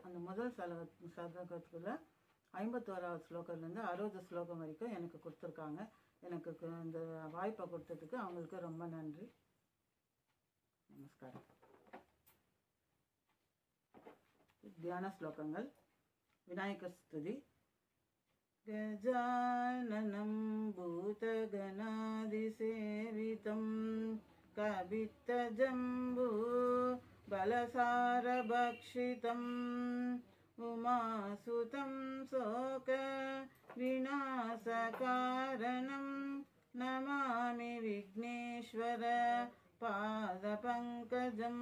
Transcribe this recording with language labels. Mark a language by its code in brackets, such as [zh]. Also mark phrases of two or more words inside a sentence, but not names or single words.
[ta] அந்த முதல் சதகத்தில் 51வது ஸ்லோகத்துலேருந்து 60 ஸ்லோகம் வரைக்கும் எனக்கு கொடுத்துருக்காங்க. எனக்கு இந்த வாய்ப்பை கொடுத்ததுக்கு அவங்களுக்கு ரொம்ப நன்றி. நமஸ்காரம். தியான ஸ்லோகங்கள். விநாயகர் ஸ்துதி. [sa] गजाननं भूतगणादिसेवितं कवित्तजम्बू बलसारभक्षितम् उमासुतं शोकविनाशकारणं नमामि विघ्नेश्वर पादपङ्कजं.